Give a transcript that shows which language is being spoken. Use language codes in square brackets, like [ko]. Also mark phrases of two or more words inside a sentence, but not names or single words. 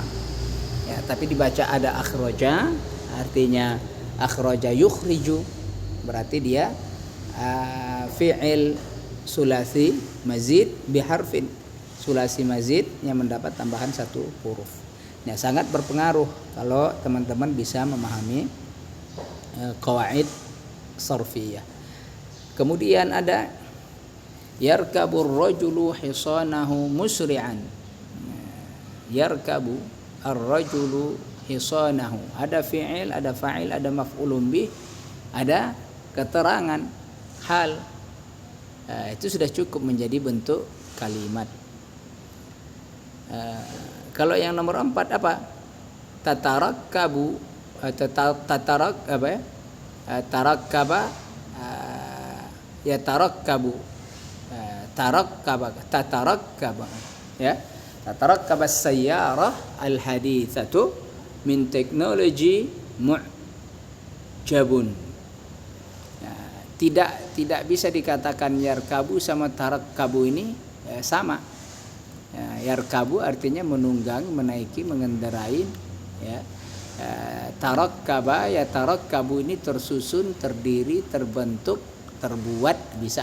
[id] Ya, tapi dibaca ada akhroja, artinya [ar] أخرج يخرج, [id] berarti dia [ar] فعل ثلاثي مزيد بحرف, ثلاثي مزيد [id] yang mendapat tambahan satu huruf. Nah, sangat berpengaruh kalau teman-teman bisa memahami [ar] قواعد صرفية. [id] Kemudian ada [ar] يركب الرجل حصانه مسرعا. يركب الرجل حصانه. [id] Ada fi'il, ada fa'il, ada [ar] مفعول به, [id] ada keterangan hal. Itu sudah cukup menjadi bentuk kalimat. Kalau yang nomor 4 apa? [ar] تتركب، تركب، يتركب، تتركب، يتركب السيارة الحديثة من teknologi معجب. [id] Tidak bisa dikatakan yarkabu sama tarakkabu ini sama. Yarkabu artinya menunggang, menaiki, mengendarai, ya. [ar] تركب، يتركب [id] ini tersusun, terdiri, terbentuk, terbuat, bisa.